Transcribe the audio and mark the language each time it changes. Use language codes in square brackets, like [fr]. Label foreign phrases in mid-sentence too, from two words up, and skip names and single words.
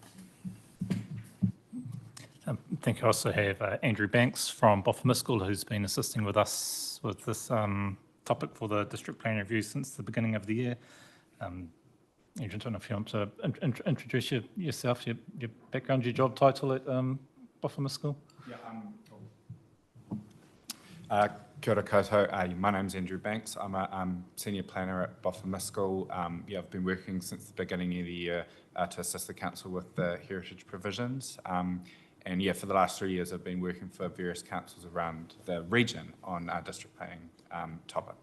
[en] I think I also have Andrew Banks from Boffamuskel, who's been assisting with us with this topic for the district plan review since the beginning of the year. Andrew, I don't know if you want to introduce yourself, your background, your job title at Boffamuskel. Yeah, [mi] kia ora koutou. [en] My name's Andrew Banks. I'm a senior planner at Boffamuskel. I've been working since the beginning of the year to assist the council with the heritage provisions. And yeah, for the last 3 years, I've been working for various councils around the region on district planning topics.